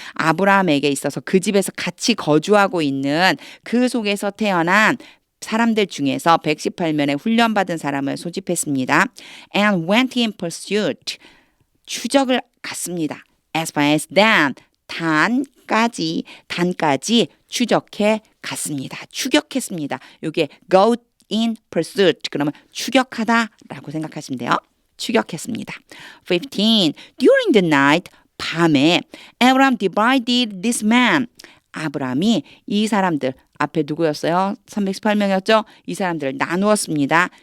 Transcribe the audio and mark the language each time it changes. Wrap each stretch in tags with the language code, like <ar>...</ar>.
<ko>아브라함에게 있어서 그 집에서 같이 거주하고 있는 그 속에서 태어난 사람들 중에서 118명의 훈련받은 사람을 소집했습니다.</ko> <en>And went in pursuit.</en> <ko>추적을 갔습니다.</ko> <en>As far as Dan.</en> <ko>단까지 추적해 갔습니다. 추격했습니다. 이게</ko> <en>go in pursuit.</en> <ko>그러면 추격하다라고 생각하시면 돼요. 추격했습니다. 15.</ko> <en>During the night.</en> <ko>밤에</ko> <en>Abraham divided this man.</en> <ko>아브라함이 이 사람들 앞에 누구였어요? 318명이었죠? 이 사람들을 나누었습니다.</ko>